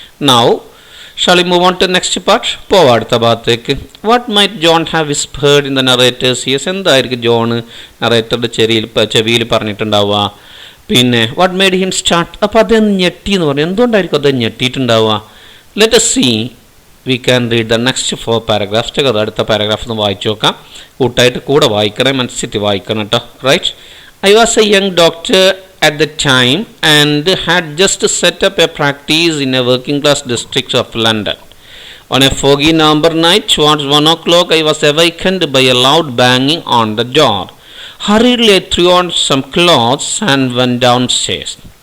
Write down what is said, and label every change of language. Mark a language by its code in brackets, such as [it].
[en] Now shall we move on to next part? [ml] പോവാം അടുത്ത ഭാഗത്തേക്ക്. [en] what might John have whispered in the narrator's ears, [ml] എന്തായിരിക്കും John നറേറ്ററുടെ ചെവിയിൽ പറഞ്ഞിട്ടുണ്ടാവുക? പിന്നെ [en] what made him start, [ml] അപ്പോൾ അദ്ദേഹം ഞെട്ടി എന്ന് പറഞ്ഞു. എന്തുകൊണ്ടായിരിക്കും അദ്ദേഹം ഞെട്ടിയിട്ടുണ്ടാവുക? [en] Let us see. We can read the next 4 paragraphs together. [ml] അടുത്ത പാരഗ്രാഫ് ഒന്ന് വായിച്ചു നോക്കാം. കൂട്ടായിട്ട് കൂടെ വായിക്കണേ, മനസ്സിട്ട് വായിക്കണം കേട്ടോ. [en] Right. I was a young doctor at the time and had just set up a practice in a working class district of London. On a foggy November night towards 1 o'clock, I was awakened by a loud banging on the door. Hurriedly I threw on some clothes and went downstairs.